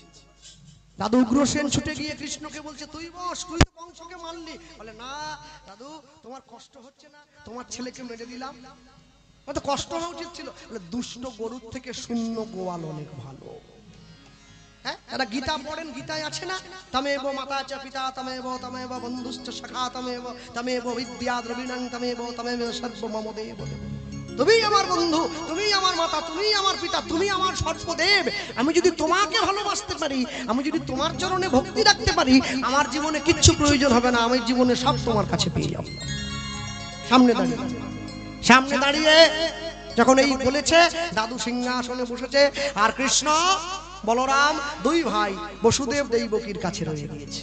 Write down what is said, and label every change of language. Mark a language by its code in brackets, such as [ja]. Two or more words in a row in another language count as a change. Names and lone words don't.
[bn] দাদু উগ্রসেন ছুটে গিয়ে কৃষ্ণকে বলছে, তুই বস, তুই তো বংশকে মারলি। বলে, না দাদু, তোমার কষ্ট হচ্ছে না? তোমার ছেলেকে মেরে দিলাম, তো কষ্ট হওয়া উচিত ছিল। বলে, দুষ্ট গরুর থেকে শূন্য গোয়াল অনেক ভালো। হ্যাঁ, যারা গীতা পড়েন, গীতায় আছে না, [sa] তমেব মাতা চ পিতা তমেব বন্ধুশ্চ সখা তমেব বিদ্যা দ্রবিণং তমেব সর্বমম দেব। [bn] তুমি আমার বন্ধু, তুমি আমার মাতা, তুমি আমার পিতা, তুমি আমার সর্বদেব। আমি যদি তোমাকে ভালোবাসতে পারি, আমি যদি তোমার চরণে ভক্তি রাখতে পারি, আমার জীবনে কিচ্ছু প্রয়োজন হবে না, আমার জীবনে সব তোমার কাছে পেয়ে যাব। সামনে দাঁড়িয়ে যখন এই বলেছে, দাদু সিংহাসনে বসেছে, আর কৃষ্ণ বলরাম দুই ভাই বসুদেব দেবকীর কাছে রয়ে গিয়েছে।